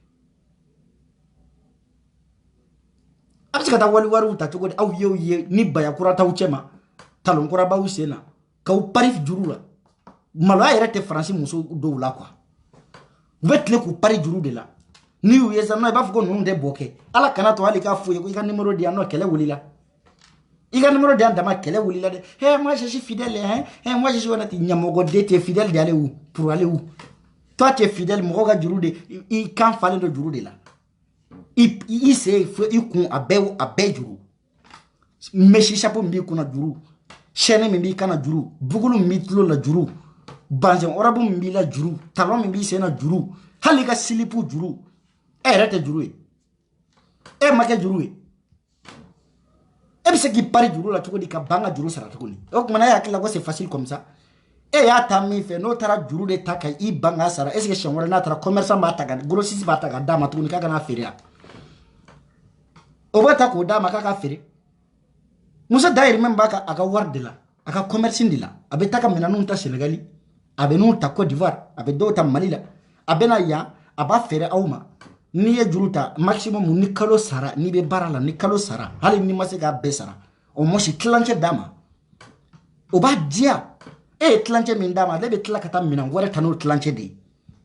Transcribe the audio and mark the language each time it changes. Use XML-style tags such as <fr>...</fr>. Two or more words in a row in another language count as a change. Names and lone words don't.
<bm>a bɛ se ka taa wariw ta cogo di aw ye ni bayakura t'aw cɛ ma talonkura b'aw sen na k'aw pari juru la maloya yɛrɛ tɛ Faransi muso dɔw la quoi u bɛ tile k'u pari juru de la ni y'u ye sa i b'a fɔ ko ninnu tɛ bɔ kɛ Ala kana to hali k'a fɔ ye ko i ka numéro di yan nɔ kɛlɛ wulila i ka numéro di yan dama kɛlɛ wulila dɛ</bm> <fr>moi je suis fidèle hein moi je suis honnête</fr> <bm>ɲamɔgɔ de</bm> <fr>t'es fidèle</fr> <bm>de ale</bm> <fr>où pour aller où toi tu es fidèle</fr> <bm>mɔgɔ ka juru de i kan falen do juru de la i se fo i kun a bɛɛ juru mesi chapeau min b'i kunna juru chaîne min b'i kana juru bugulu min b'i tulo la juru banzɛn orabu min b'i la juru talon min b'i sen na juru hali ka silipu juru e yɛrɛ tɛ juru ye e ma kɛ juru ye e bɛ se k'i pari juru la cogo di ka ban ka juru sara tuguni o kumana e hakili la ko</bm> <fr>c'est facile comme ça</fr> <bm>e y'a ta min fɛ n'o taara juru de ta ka i ban ka sara est-ce que siɲɛ wɛrɛ n'a taara commerçant b'a ta ka grossiste b'a ta ka d'a ma tuguni k'a kana feere yan o b'a ta k'o d'a ma k'a ka feere muso dayirimɛ min b'a ka a ka wari de la a ka commerce de la a bɛ taa ka minɛnw ta Sénégali a bɛ n'u ta Côte d'Ivoire a bɛ dɔw ta Mali la a bɛ na yan a b'a feere aw ma n'i ye juru ta maximum ni kalo sara n'i bɛ baara la ni kalo sara hali n'i ma se k'a bɛɛ sara o mosi tilancɛ d'a ma o b'a diya e ye tilancɛ min d'a ma ale bɛ tila ka taa minɛn wɛrɛ ta n'o tilancɛ de ye</bm>